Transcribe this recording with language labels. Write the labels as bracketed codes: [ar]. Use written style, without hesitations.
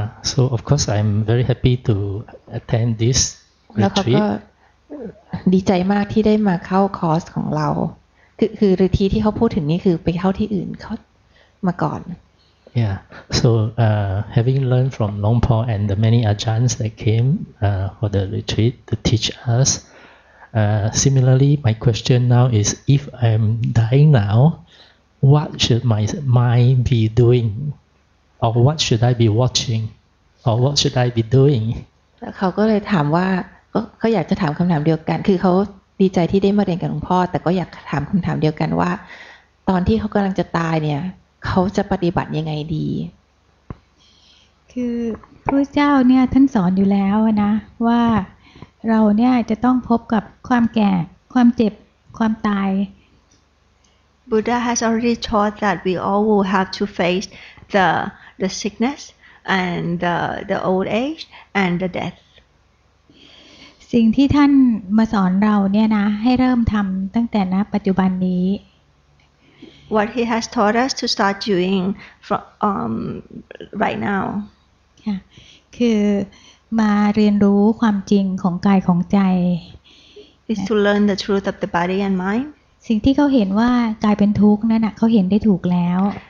[en] So of course I'm very happy to attend this retreat. [th] แล้วเขาก็ดีใจมากที่ได้มาเข้าคอร์สของเราคือฤทธิ์ที่เขาพูดถึงนี่คือไปเข้าที่อื่นเขามาก่อน [en] Yeah. So having learned from Long Paul and the many Ajarns that came for the retreat to teach us, similarly, my question now is: if I'm dying now, what should my mind be doing, or what should I be watching, or what should I be doing? [th] แล้วเขาก็เลยถามว่าเขาอยากจะถามคำถามเดียวกันคือเขาดีใจที่ได้มาเรียนกับหลวงพ่อแต่ก็อยากถามคำถามเดียวกันว่าตอนที่เขากำลังจะตายเนี่ยเขาจะปฏิบัติยังไงดี คือพระเจ้าเนี่ยท่านสอนอยู่แล้วนะว่าเราเนี่ยจะต้องพบกับความแก่ความเจ็บความตาย [en] Buddha has already taught that we all will have to face the sickness and the old age and the death. [th] สิ่งที่ท่านมาสอนเราเนี่ยนะให้เริ่มทำตั้งแต่ณปัจจุบันนี้ [en] What he has taught us to start doing from right now. [th] ค่ะคือมาเรียนรู้ความจริงของกายของใจ [en] Is to learn the truth of the body and mind. [th] สิ่งที่เขาเห็นว่ากายเป็นทุกข์นั่นน่ะเขาเห็นได้ถูกแล้ว